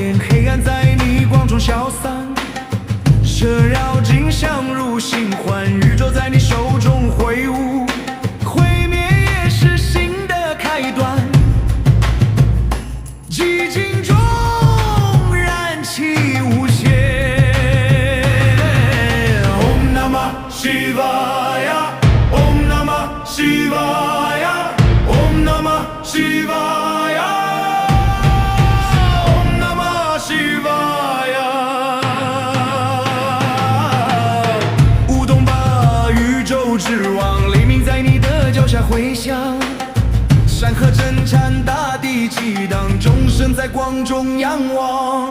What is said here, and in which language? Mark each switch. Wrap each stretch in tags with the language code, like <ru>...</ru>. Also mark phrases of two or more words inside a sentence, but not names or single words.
<zh>黑暗在逆光中消散，蛇绕镜像如星环，宇宙在你手中挥舞，毁灭也是新的开端。寂静中燃起无限。</zh> <sa>Om Namah Shivaya。 Om Namah Shivaya。 Om Namah Shivaya。 Om Namah Shivaya。</sa> <zh>舞动吧，宇宙之王，黎明在你的脚下回响。山河震颤，大地激荡，众生在光中仰望。</zh>